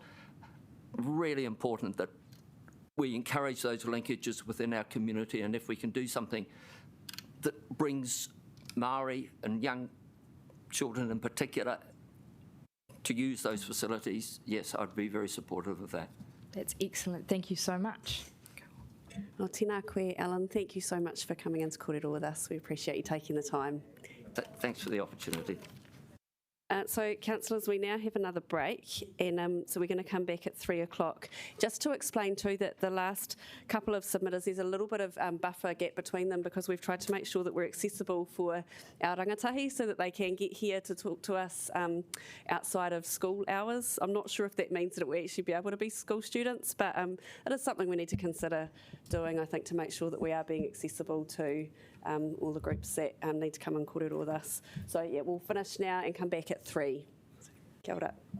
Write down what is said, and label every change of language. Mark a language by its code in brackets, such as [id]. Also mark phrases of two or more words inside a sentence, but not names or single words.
[en] Really important that we encourage those linkages within our community, and if we can do something that brings Maori and young children in particular to use those facilities, yes, I'd be very supportive of that. That's excellent. Thank you so much. Well, [mi] tēnā koe, Alan. [en] Thank you so much for coming into kōrero with us. We appreciate you taking the time. Thanks for the opportunity. So, councillors, we now have another break, and so we're going to come back at 3 o'clock. Just to explain too that the last couple of submitters, there's a little bit of buffer gap between them because we've tried to make sure that we're accessible for our rangatahi so that they can get here to talk to us outside of school hours. I'm not sure if that means that we'll actually be able to be school students, but it is something we need to consider doing, I think, to make sure that we are being accessible to all the groups that need to come and kōrero with us. So yeah, we'll finish now and come back at 3. [mi] Kia ora.